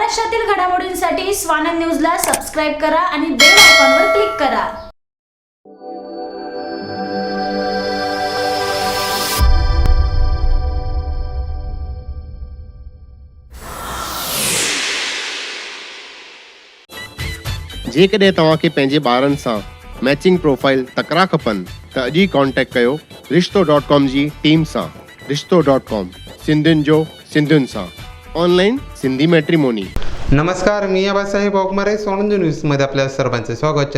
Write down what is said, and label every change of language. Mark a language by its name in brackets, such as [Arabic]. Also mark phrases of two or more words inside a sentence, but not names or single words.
[Marathi] देशातील घडामोडींसाठी स्वानंद न्यूजला सबस्क्राइब करा आणि बेल आयकॉनवर क्लिक करा। [Sindhi] जेकॾहिं तव्हांखे पंहिंजे ॿारनि सां [English] matching profile [Sindhi] तकरा खपनि त अॼु ई कॉन्टेक्ट कयो रिश्तो.com जी टीम सां। रिश्तो.com सिंधियुनि जो सिंधियुनि सां [English] online Sindhi matrimony. [Marathi] नमस्कार, मी आबासाहेब वाघमारे। स्वानंद न्यूजमध्ये आपल्या सर्वांचे स्वागत।